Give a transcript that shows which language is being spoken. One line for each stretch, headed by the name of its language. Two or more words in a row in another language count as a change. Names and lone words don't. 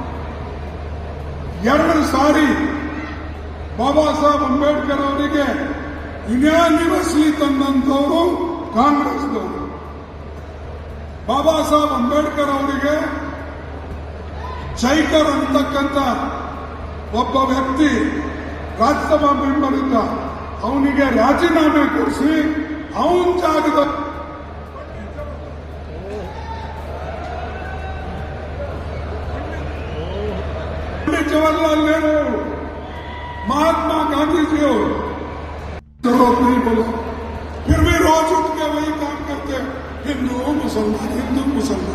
Kannada: 2 ಸಾರಿ ಬಾಬಾ ಸಾಹೇಬ್ ಅಂಬೇಡ್ಕರ್ ಅವರಿಗೆ ಯುನಾನಿಮಸ್ಲಿ ತಂದಂತವರು ಕಾಂಗ್ರೆಸ್ದವರು. ಬಾಬಾ ಸಾಹೇಬ್ ಅಂಬೇಡ್ಕರ್ ಅವರಿಗೆ ಜೈಕರ್ ಅಂತಕ್ಕಂಥ ಒಬ್ಬ ವ್ಯಕ್ತಿ ರಾಜ್ಯಸಭಾ ಮೆಂಬರ್ ಇದ್ದ, ಅವನಿಗೆ ರಾಜೀನಾಮೆ ಕೊಡಿಸಿ ಅವನ ಜಾಗದ
Hindi: जवाहरलाल नेहरू, महात्मा गांधी जी हो, जरूरत नहीं बोलो, फिर भी रोज उठ के वही काम करते, हिंदू मुसलमान।